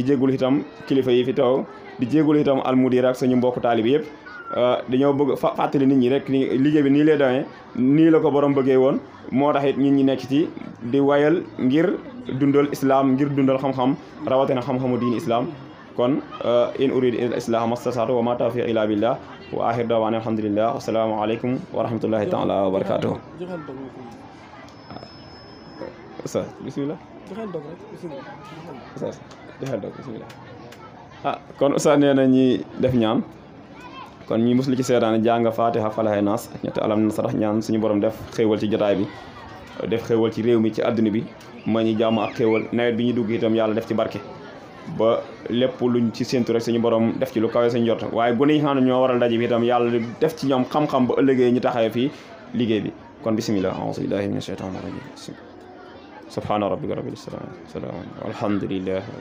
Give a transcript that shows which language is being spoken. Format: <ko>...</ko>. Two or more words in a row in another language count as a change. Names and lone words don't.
<wo>jégalu itam kilifa yi fi taw di jégalu itam almudir ak suñu mbokk taalibi yëpp dañoo bëgg fàttali nit ñi rek ni liggéey bi nii lay doyee nii la ko borom bëggee woon moo tax it nit ñi nekk ci di wayal ngir dundal islam ngir dundal xam-xam rawatina xam-xamu diini islam kon</wo> <ar>إن أريد إلا الإصلاح ما استطعت وما توفيقي إلا بالله وآخر دعوانا الحمد لله والسلام عليكم ورحمة الله تعالى وبركاته</ar> <wo>bismillah joxal dog bismillah kon Oustaz nee na ñi def ñaan kon ñi muslu ci seetaan jàng Fatiha Falax Naas ak ñetti alam nasrah ñaan suñu borom def xéewal ci jotaay bi def xéewal ci réew mi ci àdduna bi ma ñu jàmm ak xéewal nawet bi ñu dugg itam yàlla def ci barke ba lépp luñ ci séntu rek suñu borom def ci lu kawe suñu jot waaye gune yi xam ne ñoo waral daje bi itam yàlla def ci ñoom xam-xam ba ëllëgee ñu taxawee fii liggéey bi kon bismillah</wo> <ar>أعوذ بالله من الشيطان الرجيم سبحان ربك رب العزة الحمد لله.</ar>